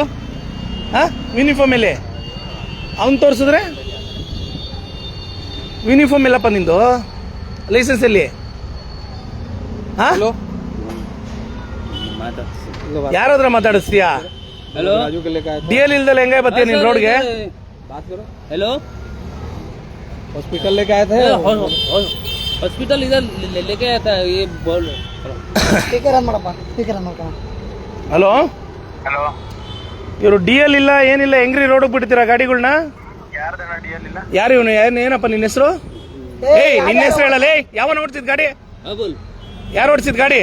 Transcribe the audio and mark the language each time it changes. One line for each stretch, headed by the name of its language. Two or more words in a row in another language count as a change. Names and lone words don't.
Kannada: ಹಾ, ಯೂನಿಫಾರ್ಮ್ ಮೇಲೆ ಅವ್ನು ತೋರಿಸಿದ್ರೆ ಯೂನಿಫಾರ್ಮ್ ಇಲ್ಲಪ್ಪ ನಿಂದು. ಲೈಸೆನ್ಸ್ ಎಲ್ಲಿ? ಹಾ, ಯಾರಾದ್ರ ಮಾತಾಡಿಸ್ತೀಯಾ?
Hindi: हेलो,
Kannada: ಡಿಎಲ್ ಇಲ್ದಲ್ಲ ಹೆಂಗ ಬತ್ತೀಯ ನೀನ್ ರೋಡ್ಗೆ?
Hindi: हेलो, हॉस्पिटल लेके आए थे? हॉस्पिटल इधर लेके आया था। ये बोल
Kannada: ಹಲೋ, ಇವರು ಡಿಎಲ್ ಇಲ್ಲ ಏನಿಲ್ಲ, ಹೆಂಗ್ರಿ ರೋಡ್ ಬಿಡ್ತೀರಾ ಗಾಡಿಗಳನ್ನ? ಯಾರು ಇವನು? ಏನಪ್ಪ ನಿನ್ನ ಹೆಸರು? ಏಯ್ ನಿನ್ನ ಹೆಸರು ಹೇಳಲ್ಲ. ಯಾವನ ಓಡಿಸಿದ್ ಗಾಡಿ? बाबुल। ಯಾರು ಓಡಿಸಿದ್ ಗಾಡಿ?